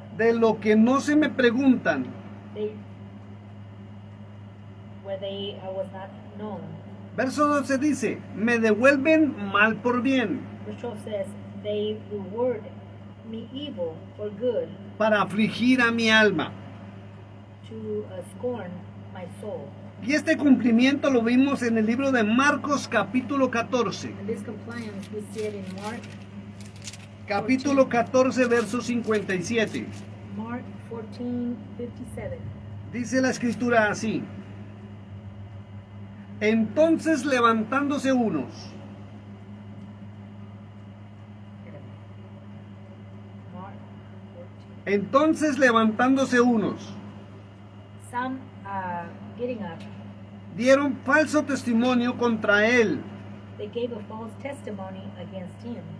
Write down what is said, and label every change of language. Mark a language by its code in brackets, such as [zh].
[es] de lo que no se me preguntan, [en] They, where they was not known. [es] verso 12 dice, me devuelven mal por bien, [en] Verse 12 says, they reward me evil for good, [es] para afligir a mi alma. [en] to scorn my soul. [es] Y este cumplimiento lo vimos en el libro de Marcos capítulo 14. [en] And this compliance we see it in [es] Capítulo 14, verso 57. [en] Mark 14:57. [es] Dice la escritura así. Entonces levantándose unos, [en] Mark 14. [es] entonces levantándose unos, [en] Some getting up, [es] dieron falso testimonio contra él. [en] they gave a false testimony against him.